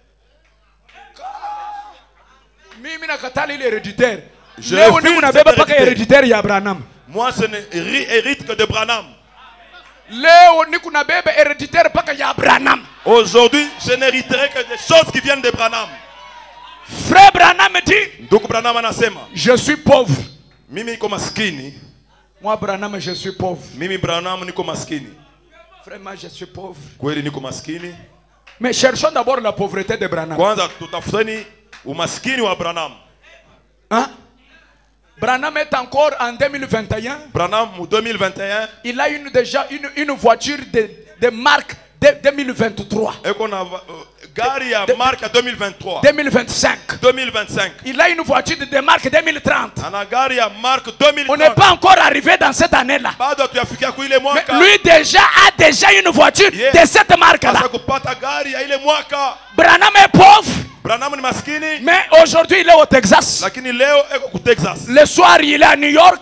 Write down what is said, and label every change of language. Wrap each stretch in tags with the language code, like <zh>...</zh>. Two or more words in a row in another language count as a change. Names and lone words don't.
<fr>Je héréditaire, il y a Branham. Moi, je ne hérite que de Branham. Aujourd'hui, je n'hériterai que des choses qui viennent de Branham. Frère Branham dit, je suis pauvre.</fr> <sw>Mimi niko maskini.</sw> <fr>Moi Branham, je suis pauvre.</fr> <sw>Mimi Branham niko maskini.</sw> <fr>Frère, moi je suis pauvre.</fr> <sw>Kweli niko maskini.</sw> <fr>Mais cherchons d'abord la pauvreté de Branham.</fr> <sw>Kwanza tutafuteni umaskini wa Branham.</sw> <fr>Hein? Branham est encore en 2021. Branham en 2021. Il a déjà une voiture de marque de 2023. Et qu'on a</fr> <sw>gari ya marque 2023. 2025. 2025.</sw> <fr>Il a une voiture de marque 2030.</fr> <sw>Ana gari ya marque 2030.</sw> <fr>On n'est pas encore arrivé dans cette année-là. Mais lui déjà a déjà une voiture de cette marque-là. Branham est pauvre. Mais aujourd'hui il est au Texas. Le soir il est à New York.</fr>